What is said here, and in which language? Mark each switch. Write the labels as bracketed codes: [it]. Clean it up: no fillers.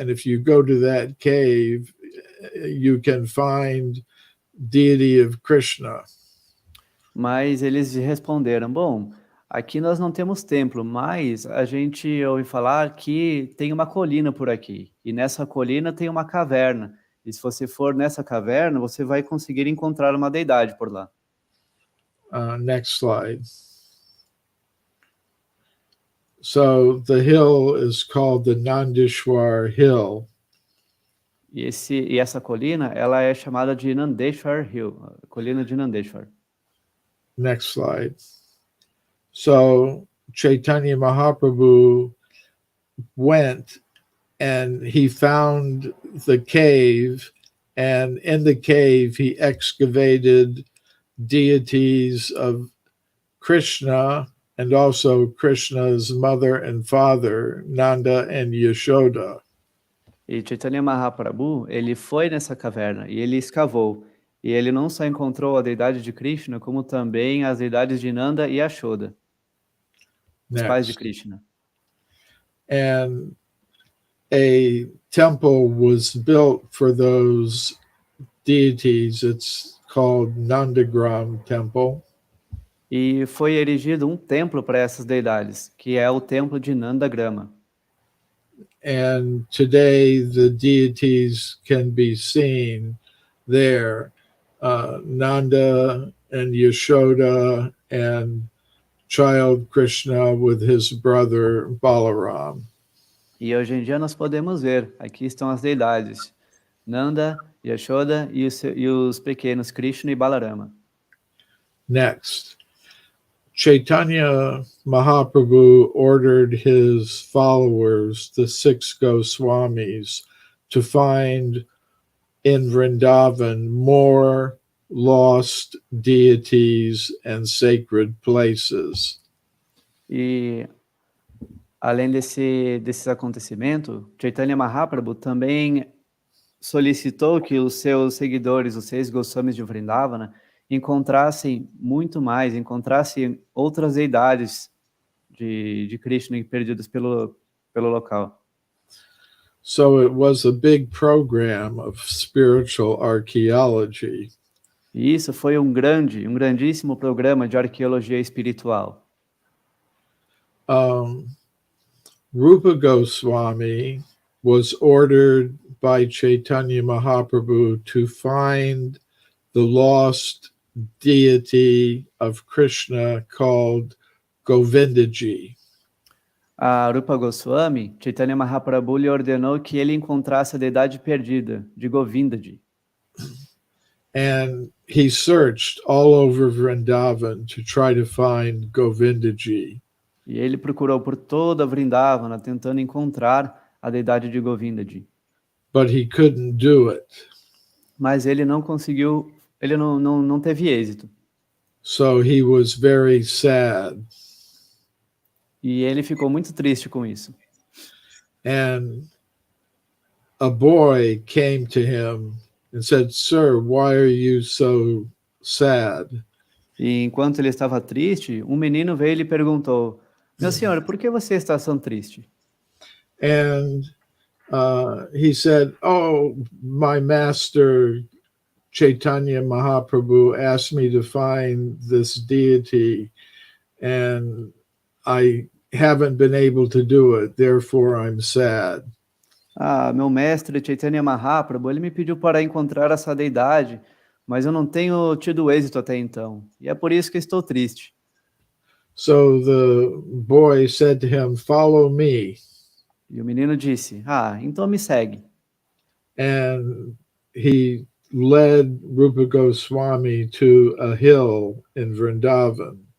[en] And if you go to that cave, you can find deity of Krishna. [pt] Mas eles responderam, bom, aqui nós não temos templo, mas a gente ouve falar que tem uma colina por aqui. E nessa colina tem uma caverna. E se você for nessa caverna, você vai conseguir encontrar uma deidade por lá. [en] Next slide. So the hill is called the Nandishwar Hill. [pt] E essa colina, ela é chamada de Nandeshwar Hill, a colina de Nandeshwar. [en] Next slide. So Chaitanya Mahaprabhu went and he found the cave, and in the cave he excavated deities of Krishna and also Krishna's mother and father, Nanda and Yashoda. [pt] E Chaitanya Mahaprabhu, ele foi nessa caverna e ele escavou. E ele não só encontrou a deidade de Krishna, como também as deidades de Nanda e Yashoda, os pais de Krishna. [en] And a temple was built for those deities. It's called Nandagram Temple. [pt] E foi erigido um templo para essas deidades, que é o templo de Nandagrama. [en] And today the deities can be seen there. Nanda and Yashoda and child Krishna with his brother Balaram. [pt] E hoje em dia nós podemos ver, aqui estão as deidades, Nanda, Yashoda e os pequenos Krishna e Balarama. [en] Next, Chaitanya Mahaprabhu ordered his followers, the 6 Goswamis, to find in Vrindavan more lost deities and sacred places. [pt] E além desses acontecimentos, Chaitanya Mahaprabhu também solicitou que os seus seguidores, os 6 Goswamis de Vrindavana, encontrassem muito mais, encontrassem outras deidades de Krishna perdidas pelo local. [en] So it was a big program of spiritual archaeology. [pt] E isso foi um grandíssimo programa de arqueologia espiritual. [en] Rupa Goswami was ordered by Chaitanya Mahaprabhu to find the lost deity of Krishna called Govindaji. [pt] A Rupa Goswami, Chaitanya Mahaprabhu lhe ordenou que ele encontrasse a deidade perdida de Govindaji. [en] And he searched all over Vrindavan to try to find Govindaji. [pt] E ele procurou por toda Vrindavana tentando encontrar a deidade de Govindaji. [en] But he couldn't do it. [pt] Mas ele não conseguiu, ele não teve êxito. [en] So he was very sad. [pt] E ele ficou muito triste com isso. [en] And a boy came to him and said, "Sir, why are you so sad?" [pt] E enquanto ele estava triste, um menino veio e lhe perguntou: "Meu senhor, por que você está tão triste?" [en] And he said, "Oh, my master Chaitanya Mahaprabhu asked me to find this deity, and I haven't been able to do it, therefore I'm sad." [pt] Ah, meu mestre Chaitanya Mahaprabhu, ele me pediu para encontrar essa deidade, mas eu não tenho tido êxito até então. E é por isso que estou triste. [en] So the boy said to him, "Follow me." [pt] E o menino disse: "Ah, então me segue." [en] And he led Rupa Goswami to a hill in Vrindavan.